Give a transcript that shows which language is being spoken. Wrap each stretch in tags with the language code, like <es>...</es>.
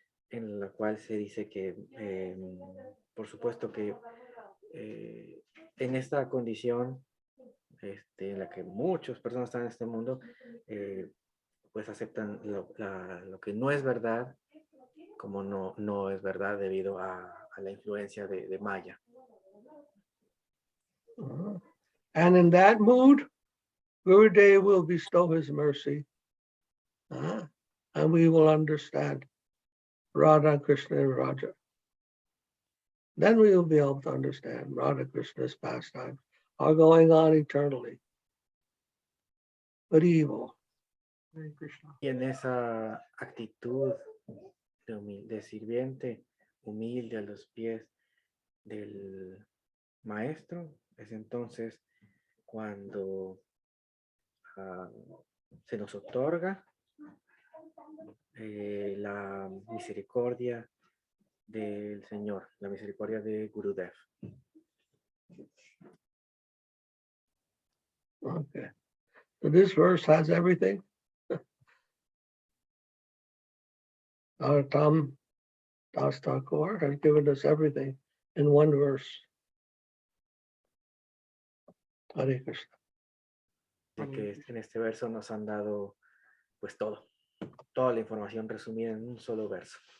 <es>en la cual se dice que, por supuesto que en esta condición en la que muchas personas están en este mundo, pues aceptan lo que no es verdad como no es verdad debido a la influencia de Maya.</es> <en>And in that mood, Gurudev will bestow his mercy, and we will understand Radha, Krishna, and Raja. Then we will be able to understand Radha Krishna's pastimes are going on eternally. But evil. Hare Krishna.</en> <es>Y en esa actitud de sirviente humilde a los pies del maestro, es entonces cuando se nos otorga la misericordia del Señor, la misericordia de Gurudev.</es> <en>Okay. So this verse has everything. Tam Das Thakur has given us everything in one verse. Hare Krishna.</en> <es>De que en este verso nos han dado pues toda la información resumida en un solo verso.</es>